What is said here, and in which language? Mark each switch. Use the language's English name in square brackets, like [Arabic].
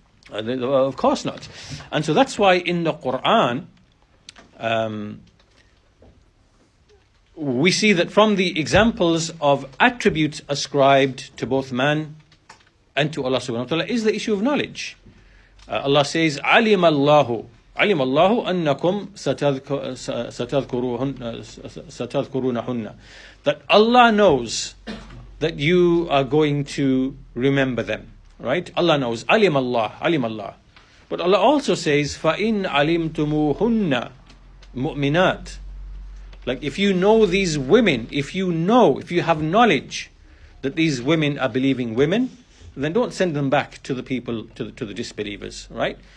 [English] Of course not. And so that's why in the Quran, we see that from the examples of attributes ascribed to both man and to Allah subhanahu wa ta'ala is the issue of knowledge. Allah says, [Arabic] علم الله أنكم ستذكرونهن. [English] That Allah knows that you are going to remember them. Right? Allah knows. [Arabic] علم الله. [English] But Allah also says, [Arabic] فَإِنْ عَلِمْتُمُوهُنَّ مُؤْمِنَاتٍ. [English] Like if you know these women, if you have knowledge that these women are believing women, then don't send them back to the people, to the disbelievers, right?